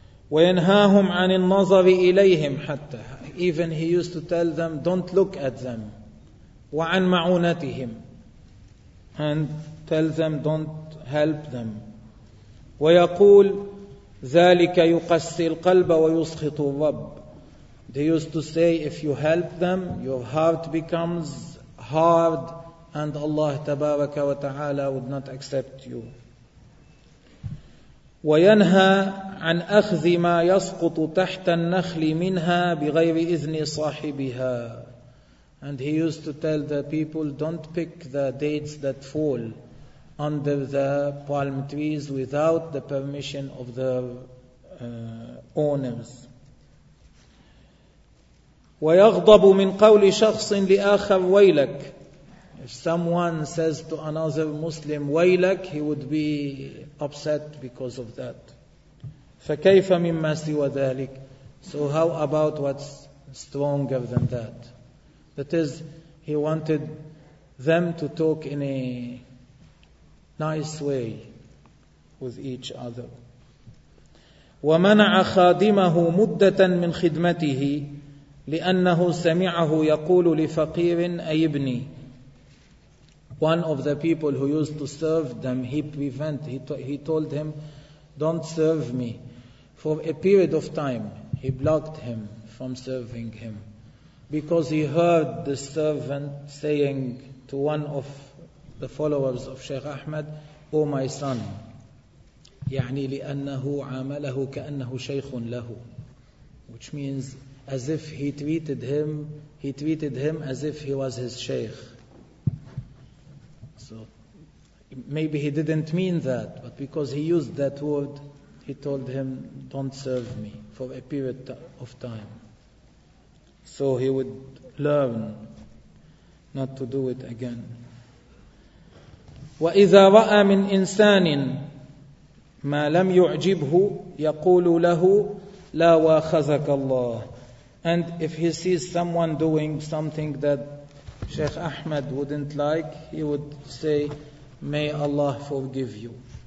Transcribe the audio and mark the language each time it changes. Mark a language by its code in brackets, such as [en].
[ar] وينهاهم عن النظر إليهم حتى. [en] Even he used to tell them don't look at them. [ar] وعن معونتهم. [en] And tell them don't help them. [ar] ويقول ذلك يقسي القلب ويسخط الرب. [en] They used to say if you help them your heart becomes hard and Allah [ar] تبارك وتعالى [en] would not accept you. [ar] وينهى عن أخذ ما يسقط تحت النخل منها بغير إذن صاحبها. [en] And he used to tell the people don't pick the dates that fall under the palm trees without the permission of the owners. [ar] ويغضب من قول شخص لآخر ويلك. [en] If someone says to another Muslim ويلك, he would be upset because of that. [ar] فكيف مما سوى ذلك. [en] So how about what's stronger than that? That is, he wanted them to talk in a nice way with each other. [ar] ومنع خادمه مدة من خدمته لأنه سمعه يقول لفقير أي ابني. [en] One of the people who used to serve them, he told him, don't serve me for a period of time. He blocked him from serving him because he heard the servant saying to one of the followers of Sheikh Ahmed, oh my son. [ar] يعني لأنه عامله كأنه شيخ له. [en] Which means as if he treated him as if he was his sheikh. So maybe he didn't mean that, but because he used that word, he told him, don't serve me for a period of time. So he would learn not to do it again. [ar] وإذا رأى من إنسان ما لم يعجبه يقول له لا واخذك الله. [en] And if he sees someone doing something that Sheikh Ahmed wouldn't like, he would say, may Allah forgive you.